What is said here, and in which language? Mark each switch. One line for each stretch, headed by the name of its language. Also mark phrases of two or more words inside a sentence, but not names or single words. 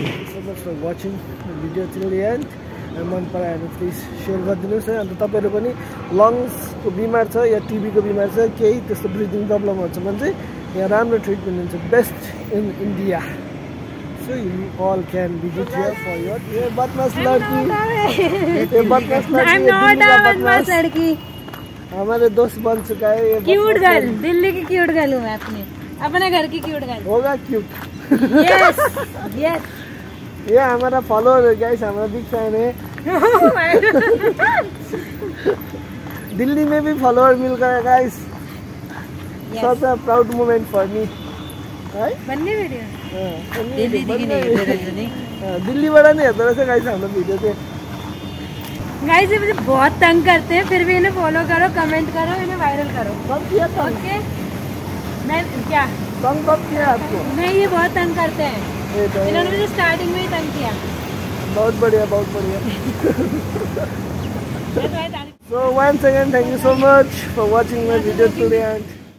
English: for watching video till the end
Nepali: मन परायो भने
English: please share
Nepali: गरिदिनुहोस् है अन्त तपाईँहरू पनि लङ्सको बिमार छ या टिबीको बिमार छ केही त्यस्तो
English: breathing problemहरू
Nepali: छ भने चाहिँ यहाँ राम्रो ट्रिटमेन्ट हुन्छ
English: best in India so you all can visit here for your
Hindi: ये बदमाश लड़की हमारे दोस्त बन चुका है ये
English: cute girl
Hindi: दिल्ली की
English: cute girl
Hindi: हूँ मैं अपने घर की
English: cute girl
Hindi: होगा क्यूट
English: yes yes
Hindi: ये हमारा फॉलोअर है गाइस हमारा
English: big fan
Hindi: है दिल्ली में भी फॉलोअर मिल गया गाइस
English: such a proud moment for me
Nepali: बन्ने भिडियो दिल्लीबाट नै हेर्दो रहेछ गाइस हाम्रो भिडियो चाहिँ
Hindi: गाइस ये मुझे बहुत तंग करते हैं फिर भी इन्हें फॉलो करो कमेंट करो इन्हें वायरल करो ओके मैं क्या तंग कब किया आपको नहीं ये बहुत तंग करते हैं इन्होंने मुझे स्टार्टिंग में ही तंग किया बहुत बढ़िया
English: So once again thank you so much for watching my video today and